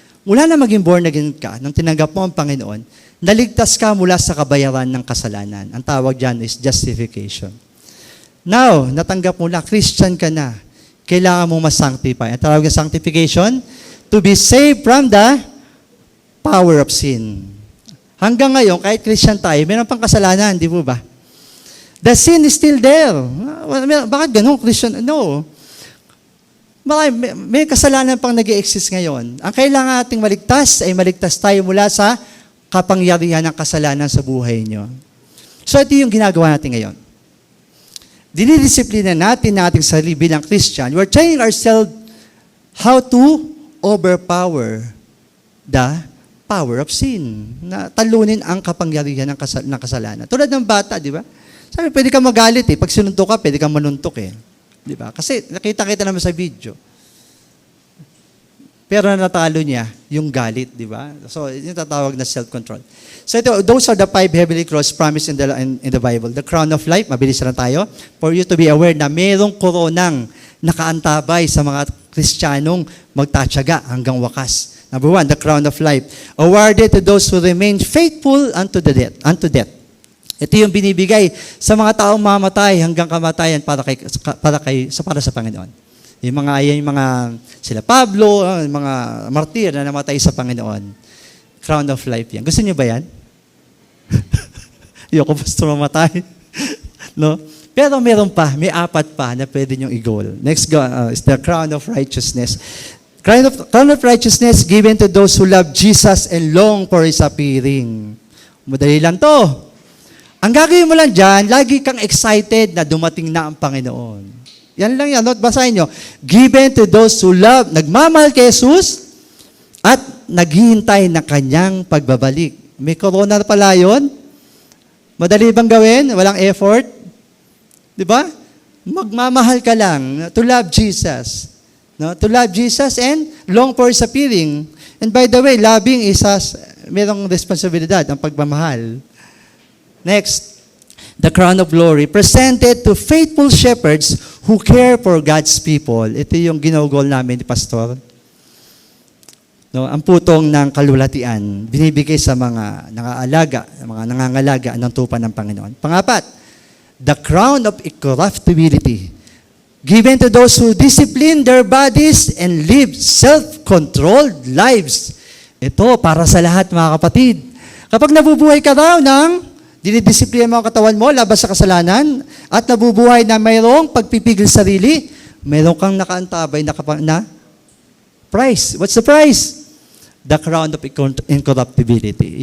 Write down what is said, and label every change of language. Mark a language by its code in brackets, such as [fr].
[tl] Mula na maging born again ka, nang tinanggap mo ang Panginoon, naligtas ka mula sa kabayaran ng kasalanan. Ang tawag dyan is justification. Now, natanggap mo na, Christian ka na, kailangan mo ma-sanctify. Ang tawag ng [en] sanctification, to be saved from the power of sin. [tl] Hanggang ngayon, kahit Christian tayo, meron pang kasalanan, di po ba? [en] The sin is still there. [tl] Bakit ganun, Christian? No. May kasalanan pang nag-i-exist ngayon. Ang kailangan nating maligtas ay maligtas tayo mula sa kapangyarihan ng kasalanan sa buhay nyo. So ito yung ginagawa natin ngayon. Dinidisiplina natin nating sarili bilang Christian. [en] We're training ourselves how to overpower the power of sin. [tl] Na talunin ang kapangyarihan ng kasalanan. Tulad ng bata, di ba? Sabi, pwede kang magalit eh. Pag sinuntok ka, pwede kang manuntok eh. Di ba? Kasi nakita-kita naman sa video. Pero natalo niya yung galit, di ba? So, yung tatawag na self-control. [en] So, those are the 5 heavenly crowns promised in the Bible. [tl] The crown of life, mabilis lang tayo, [en] for you to be aware [tl] na mayroong koronang nakaantabay sa mga Kristiyanong magtatyaga hanggang wakas. [en] Number 1, the crown of life. Awarded to those who remain faithful unto death. [tl] Ito yung binibigay sa mga taong mamatay hanggang kamatayan para sa Panginoon. Yung mga sila Pablo, yung mga martir na namatay sa Panginoon. Crown of life yan. Gusto niyo ba yan? Ayoko basta mamatay. No? Pero meron pa, may 4 pa na pwede niyong i-goal. [en] Next is the crown of righteousness. Crown of righteousness given to those who love Jesus and long for His appearing. [tl] Madali lang to. Ang gagawin mo lang dyan, lagi kang excited na dumating na ang Panginoon. Yan lang yan. Basahin nyo. [en] Given to those who love, [tl] nagmamahal kay Jesus, at naghihintay na kanyang pagbabalik. May corona pala yun. Madali bang gawin? Walang effort? Di ba? Magmamahal ka lang [en] to love Jesus. [tl] No? [en] To love Jesus and long for His appearing. And by the way, loving is [tl] merong responsibilidad, ang pagmamahal. [en] Next, the crown of glory presented to faithful shepherds who care for God's people. [tl] Ito yung ginugol namin ni Pastor. No, ang putong ng kalulatian, binibigay sa mga nangaalaga, mga nangangalaga ng tupa ng Panginoon. Pangapat, [en] the crown of incorruptibility, given to those who discipline their bodies and live self-controlled lives. [tl] Ito, para sa lahat, mga kapatid. Kapag nabubuhay ka daw ng dinidisiplina mo ang katawan mo labas sa kasalanan at nabubuhay na mayroong pagpipigil sarili, mayroong kang nakaantabay na prize. [en] What's the prize? The crown of incorruptibility.